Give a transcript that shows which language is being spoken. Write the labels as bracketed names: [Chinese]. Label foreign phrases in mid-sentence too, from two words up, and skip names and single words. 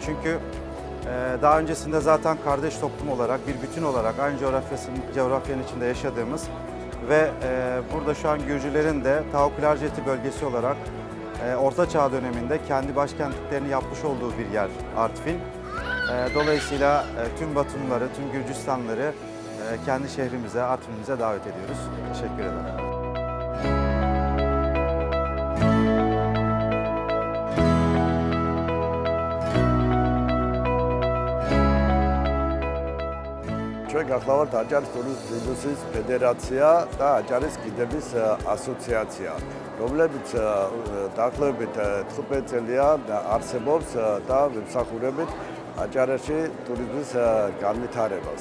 [Turkish] Çünkü daha öncesinde zaten kardeş toplum olarak, bir bütün olarak aynı coğrafyanın içinde yaşadığımız ve burada şu an Gürcülerin de Tavuklarceti bölgesi olarak Orta Çağ döneminde kendi başkentliklerini yapmış olduğu bir yer Artvin. Dolayısıyla tüm Batumluları, tüm Gürcistanlıları kendi şehrimize, Artvin'imize davet ediyoruz. Teşekkür ederim. [Georgian] ჩვენ გახლავართ აჭარის ტურიზმის ინდუსტრიის ფედერაცია და აჭარის გიდების ასოციაცია, რომლებიც დაახლოებით 15 წელია არსებობს და ვიმსახურებით აჭარაში ტურიზმის განვითარებას.